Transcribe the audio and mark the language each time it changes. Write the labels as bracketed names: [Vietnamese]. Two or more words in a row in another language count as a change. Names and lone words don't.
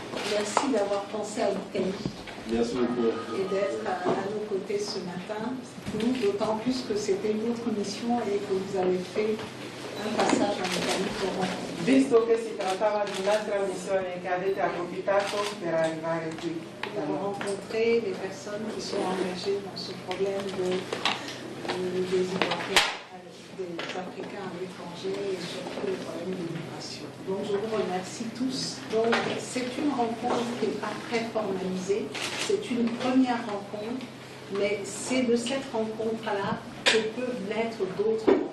[French] merci d'avoir pensé à l'Italie. Merci beaucoup. Et d'être à nos côtés ce matin. Nous, d'autant plus que c'était une autre mission et que vous avez fait un passage en Italie pour rencontrer. [Italian] Visto che si trattava di un'altra missione che avete approfittato per arrivare qui. [French] Pour rencontrer les personnes qui sont engagées dans ce problème des Ivoiriens, des Africains à l'étranger et surtout le problème de l'immigration. Donc je vous remercie tous. Donc c'est une rencontre qui n'est pas très formalisée, c'est une première rencontre, mais c'est de cette rencontre-là que peuvent naître d'autres rencontres.